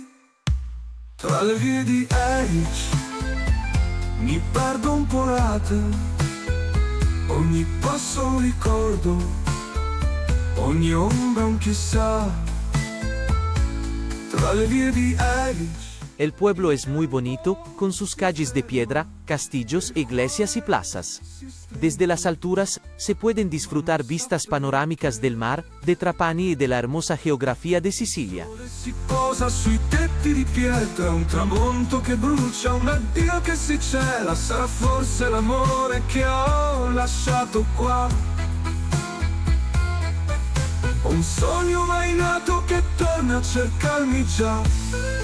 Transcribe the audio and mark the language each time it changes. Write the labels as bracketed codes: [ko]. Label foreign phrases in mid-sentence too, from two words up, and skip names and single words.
[it] Tra le vie di Erich mi perdo un po' rate, ogni passo un ricordo, ogni ombra un chissà. Tra le vie di Erich. [es] El pueblo es muy bonito, con sus calles de piedra, castillos, iglesias y plazas. Desde las alturas, se pueden disfrutar vistas panorámicas del mar, de Trapani y de la hermosa geografía de Sicilia. [it] Si posa sui tetti di pietra, un tramonto che brucia, un addio che si cela, sarà forse l'amore che ho lasciato qua. Ho un sogno mai nato che torna a cercarmi già.